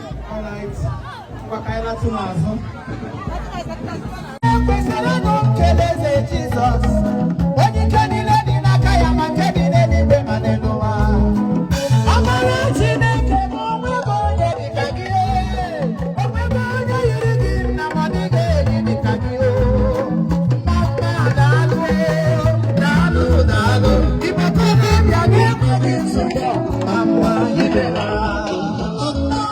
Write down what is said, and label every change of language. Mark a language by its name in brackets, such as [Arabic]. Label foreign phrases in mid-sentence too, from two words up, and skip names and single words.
[English] All right. [Igbo] Ngwa ka anyị ratụ n'azụ. Ekwesịrị ịnụ nkele eze Jizọs. Onye ike niile dị n'aka ya, ma nke dị n'eluigwe ma n'elu ụwa. Amara Chineke bụ onwe gị onye dị ka gị. Onwe gị onye yiri gị nna, ma ọ dịghị enyi dị ka gị. Mma, mma, daalụ, daalụ, daalụ. Igbo ka obi bịa n'enweghị nsogbu. Mma, mma, ibe ha. Amen.